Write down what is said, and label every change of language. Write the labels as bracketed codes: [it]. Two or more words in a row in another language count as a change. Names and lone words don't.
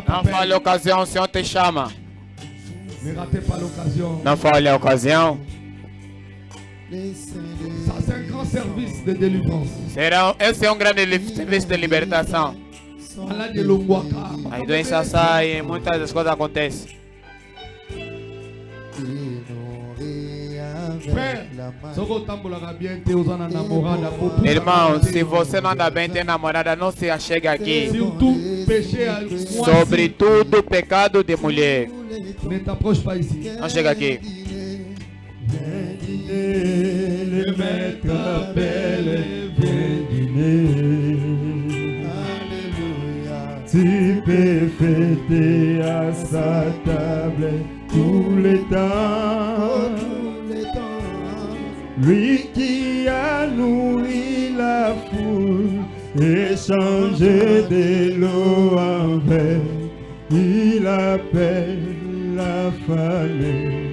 [pt] Não [fr] t'appelle. [pt] falhe a ocasião, o Senhor te chama. [fr] Ne ratez pas l'occasion. [pt] Não falhe a ocasião. [fr] Ça, c'est un grand service de délivrance. [pt] Esse é um grande serviço de libertação. [fr] Malade de Longwaka. [pt] As doenças saem, muitas das coisas acontecem. [fr] Frère, [pt] Irmão, se você não anda bem, tem namorada, não se achega aqui. Sobretudo pecado de mulher. [fr] Ne t'approche pas ici. [pt] Não chega aqui. [fr] Le maître appelle, viens dîner. Tu peux fêter à sa table tous les temps. Lui qui a nourri la foule et changé de l'eau en vin, il appelle la famille.